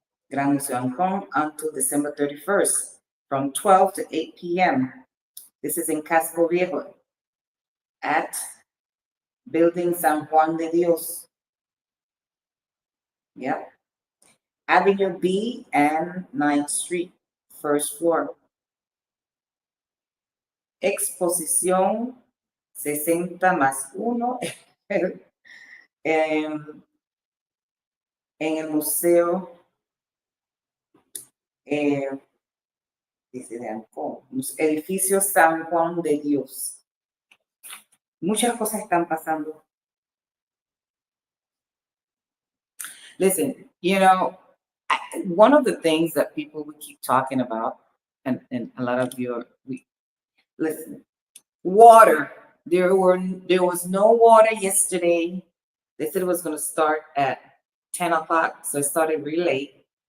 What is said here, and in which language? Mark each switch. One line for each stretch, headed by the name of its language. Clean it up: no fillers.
English: Gran Museo Ancon until December 31st from 12 to 8 p.m. This is in Casco Viejo at Building San Juan de Dios. Yep. Avenue B and 9th Street, first floor.
Spanish: Exposición 60 más 1 en el Museo dice de Ancón, edificio San Juan de Dios. Muchas cosas están pasando.
English: Listen, you know, one of the things that people would keep talking about, and a lot of you listen, water. There was no water yesterday. They said it was going to start at 10 o'clock, so it started really late.